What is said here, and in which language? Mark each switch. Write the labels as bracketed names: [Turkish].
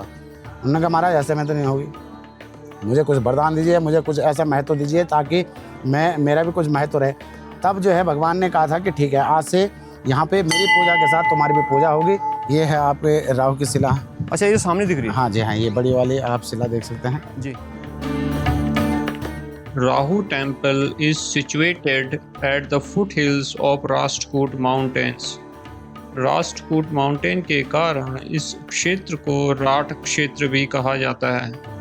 [Hindi] उन्होंने कहा महाराज ऐसे में तो नहीं होगी, मुझे कुछ वरदान दीजिए, मुझे कुछ ऐसा महत्व दीजिए ताकि मेरा भी कुछ महत्व रहे। तब जो है भगवान ने कहा था कि ठीक है, आज से यहाँ पे मेरी पूजा के साथ तुम्हारी भी पूजा होगी। ये है आपके राहु की शिला। अच्छा, ये सामने दिख रही है? हाँ जी हाँ, ये बड़ी वाली आप शिला देख सकते हैं जी। [English] Rahu temple is situated at the foothills of Rashtkot Mountains. [Hindi] Rashtrakuta mountain के कारण इस क्षेत्र को राठ क्षेत्र भी कहा जाता है।